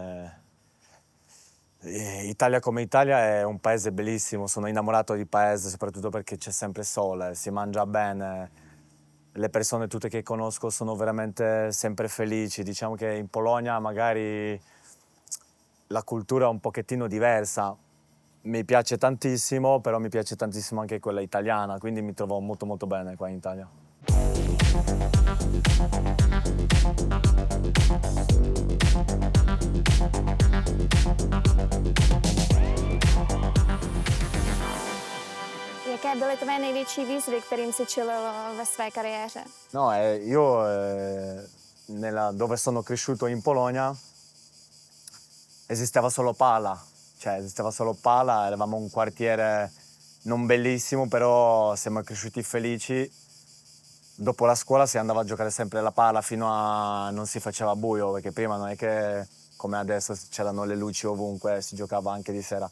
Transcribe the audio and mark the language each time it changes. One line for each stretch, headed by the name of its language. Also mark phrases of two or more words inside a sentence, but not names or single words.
Italian: Italia come Italia è un paese bellissimo, sono innamorato di paese soprattutto perché c'è sempre sole, si mangia bene, le persone tutte che conosco sono veramente sempre felici. Diciamo che in Polonia magari la cultura è un pochettino diversa, mi piace tantissimo, però mi piace tantissimo anche quella italiana, quindi mi trovo molto molto bene qua in Italia.
Czech: Jaké byly tvé největší výzvy, kterým si čelil ve své kariéře?
Italian: No, io dove sono cresciuto in Polonia esisteva solo pala, cioè esisteva solo pala, eravamo un quartiere non bellissimo, però siamo cresciuti felici. Dopo la scuola si andava a giocare sempre alla pala fino a non si faceva buio, perché prima non è che come adesso c'erano le luci ovunque, si giocava anche di sera.